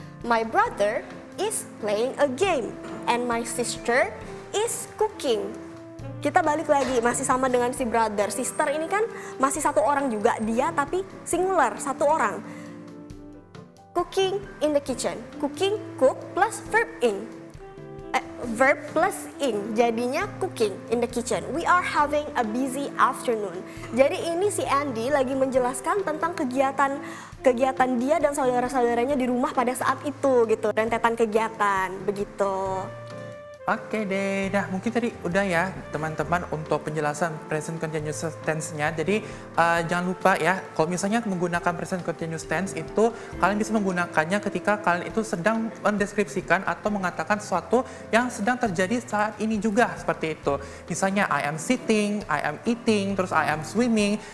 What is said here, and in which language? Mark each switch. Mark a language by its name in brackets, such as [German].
[English] My brother is playing a game and my sister is cooking. [Indonesian] Kita balik lagi, masih sama dengan si brother. Sister ini kan masih satu orang juga, dia tapi singular, satu orang. [English] Cooking in the kitchen. Cooking, cook plus verb in. Verb plus in, [Indonesian] jadinya [English] cooking in the kitchen. We are having a busy afternoon. [Indonesian] Jadi ini si Andy lagi menjelaskan tentang kegiatan dia dan saudara-saudaranya di rumah pada saat itu gitu, rentetan kegiatan begitu. Oke deh, nah mungkin tadi udah ya teman-teman untuk penjelasan present continuous tense-nya. Jadi jangan lupa ya, kalau misalnya menggunakan present continuous tense itu kalian bisa menggunakannya ketika kalian itu sedang mendeskripsikan atau mengatakan sesuatu yang sedang terjadi saat ini juga seperti itu. Misalnya [English] I am sitting, I am eating, [Indonesian] terus [English] I am swimming.